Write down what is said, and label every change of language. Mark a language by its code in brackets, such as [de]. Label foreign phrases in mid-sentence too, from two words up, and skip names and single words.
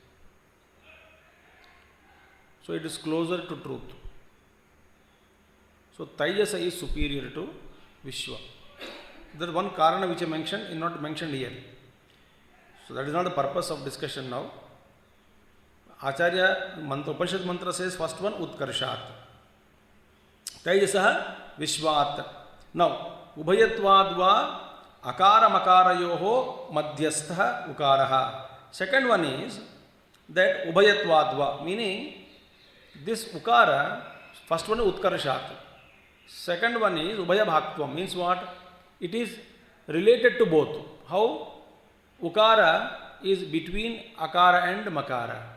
[en] So it is closer to truth. So Taijasa is superior to Vishwa. There is one karana which I mentioned is not mentioned here. So that is not the purpose of discussion now. Acharya Upanishad mantra says first one Utkarshat. [sa] तैजसः विश्वात्. Now उभयत्वाद्वा अकार मकारयोः मध्यस्थ उकारः. [en] Second one is that Ubhayatvadva, meaning this ukara, first one is utkarshat, second one is [sa] उभय भक्त्वम्, [en] means what? It is related to both. How? Ukara is between akara and makara.